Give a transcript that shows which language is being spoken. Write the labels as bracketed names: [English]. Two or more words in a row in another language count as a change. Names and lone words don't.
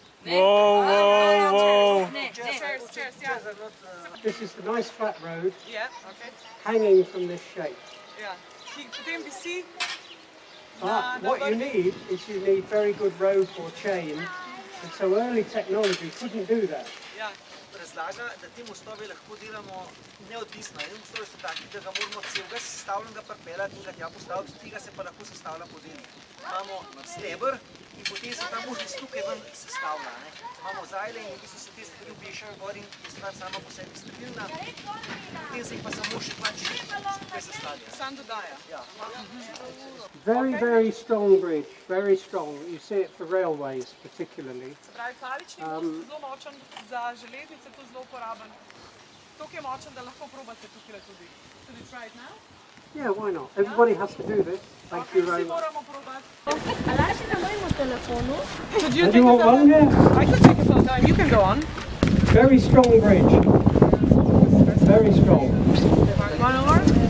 [English] Whoa. Cheers, yeah. This is the nice flat road Yeah, okay. hanging from this shape. [Slovenian] Yeah. Potem visi. [English] What you need is you need very good rope or chain, and so early technology couldn't do that. [Slovenian] Ja. Razlaga, da ti mostovi lahko delamo neodvisno. En mostovi so taki, da ga moramo celega sestavljenega pripeljati in ga tja postaviti, tega se pa lahko sestavlja po deli. Imamo steber in potem se ta možnost tukaj ven sestavlja. Imamo zajle in v bistvu se te stvari obešajo gor in je stvar sama po sebi stabilna. Potem se jih pa samo še skupaj sestavlja. Sam dodaja. Ja. [English] Very, very strong bridge, very strong. You see it for railways particularly. [Slovenian] Se pravi, palični most zelo močen, za železnice to zelo uporaben. Toliko je močen, da lahko probate tukaj tudi. [English] Should we try it now? Yeah, why not? Everybody has to do this. Thank you very [Slovenian] Vsi [English] much. [Slovenian] moramo probati. Alaši na mojemu telefonu. [English] Could you And take you a want one? photo? Yeah. I could take a photo and you can go on. Very strong bridge. Very strong. One more?